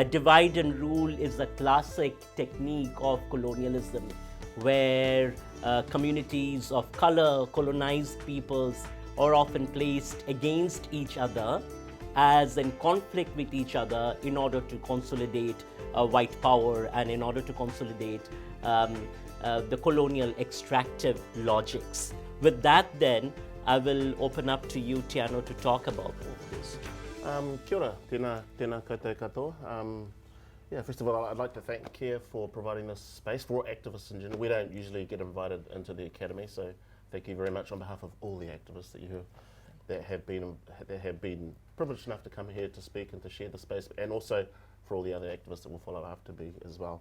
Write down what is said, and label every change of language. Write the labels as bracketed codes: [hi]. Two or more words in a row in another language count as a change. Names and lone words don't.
[en] Divide and rule is a classic technique of colonialism, where communities of color, colonized peoples, are often placed against each other as in conflict with each other in order to consolidate white power and in order to consolidate the colonial extractive logics. With that then, I will open up to you, Tuiono, to talk about all of this. [mi] Kia ora, tēnā koutou katoa. [en] Yeah, first of all, I'd like to thank Kia for providing this space for activists in general. We don't usually get invited into the Academy, so thank you very much on behalf of all the activists that have been privileged enough to come here to speak and to share the space, and also for all the other activists that will follow after me as well.